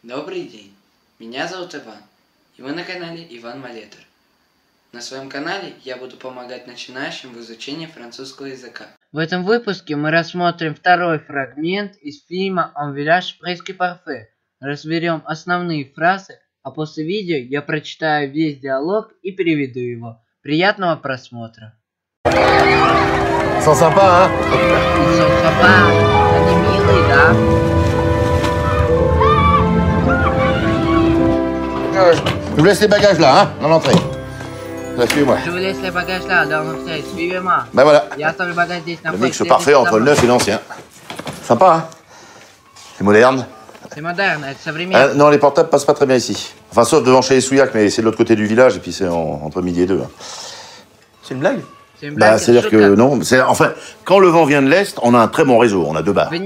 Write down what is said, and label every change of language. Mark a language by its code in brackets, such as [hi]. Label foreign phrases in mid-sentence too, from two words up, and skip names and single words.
[ru] Добрый день, меня зовут Иван, и вы на канале Иван Малетер. На своем канале я буду помогать начинающим в изучении французского языка. В этом выпуске мы рассмотрим второй фрагмент из фильма «Un village presque parfait». Разберем основные фразы, а после видео я прочитаю весь диалог и переведу его. Приятного просмотра. [fr] Ils sont sympas, hein? Ils sont sympas, [ru] они милые, да? [fr] Je vous laisse les bagages là, hein, dans l'entrée. Là, suivez-moi. Je vous laisse les bagages là, dans l'entrée, suivez-moi. Ben voilà. [ru] Я оставлю багаж здесь на [fr] Le [ru] входе. [fr] mix parfait entre le neuf et l'ancien. Sympa, hein? C'est moderne. C'est moderne, c'est современно. Non, les portables passent pas très bien ici. Enfin, sauf devant chez les Souillac, mais c'est de l'autre côté du village, et puis c'est entre midi et deux. Hein. C'est une blague? C'est une blague, C'est-à-dire que non, enfin, quand le vent vient de l'Est, on a un très bon réseau, on a 2 bars.